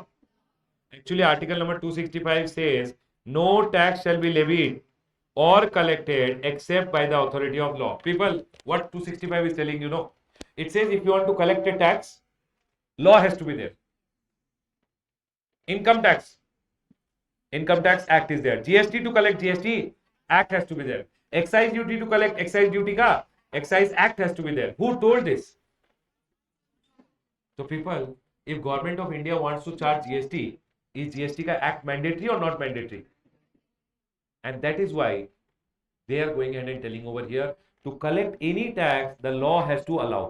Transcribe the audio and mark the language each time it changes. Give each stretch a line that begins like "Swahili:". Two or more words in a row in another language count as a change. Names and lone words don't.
English: Actually, article number 265 says, no tax shall be levied or collected except by the authority of law. People, what 265 is telling you, know? It says if you want to collect a tax, law has to be there. Income Tax Act is there. GST to collect GST Act has to be there. Excise duty to collect excise duty ka Excise Act has to be there. Who told this? So people, if Government of India wants to charge GST, is GST ka act mandatory or not mandatory? And that is why they are going ahead and telling over here, to collect any tax, the law has to allow.